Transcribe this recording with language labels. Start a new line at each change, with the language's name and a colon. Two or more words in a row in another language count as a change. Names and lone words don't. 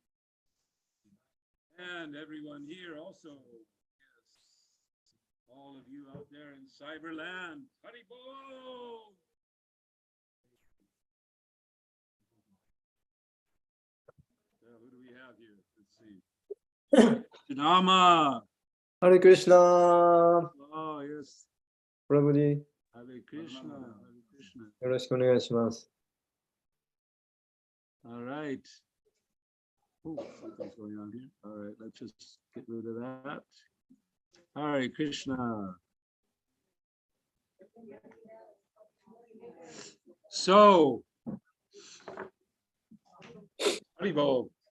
English: And everyone here also. Yes. All of you out there in Cyberland. Hari Bol. Who do we have here? Let's see. Dhamma. Hare Krishna. Oh, yes. Prabhuji. Hare Krishna. Hare Krishna.
Japanese: よろしくお願いします。
English: All right. Oh, something's going on here. All right, let's just get rid of that. Hare Krishna. So, Haribol.